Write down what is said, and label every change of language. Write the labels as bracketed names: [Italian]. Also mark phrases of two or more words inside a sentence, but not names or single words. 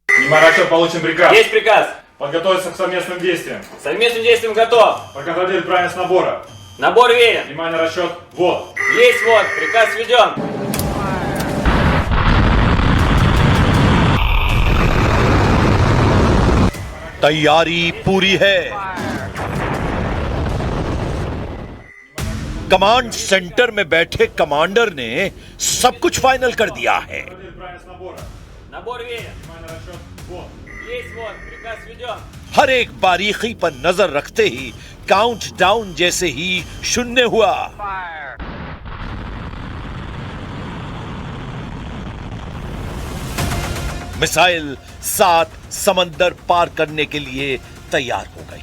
[Russian] Внимание, расчет, получен приказ. Есть приказ. Подготовиться к совместным действиям. Совместным действием готов. Проконтролировать правильность набора. Набор верен. Внимание, расчет, вот. Есть вот. Приказ введен. [Hindi] तैयारी पूरी है। [English] command center [Hindi] में बैठे कमांडर ने सब कुछ फाइनल कर दिया है। [Russian] Правильность набора. Набор верен. Внимание, расчет, вот. Есть вот. Приказ введен. [Hindi] हर एक बारीकी पर नजर रखते ही काउंट डाउन जैसे ही शून्य हुआ। मिसाइल 7 समंदर पार करने के लिए तैयार हो गई।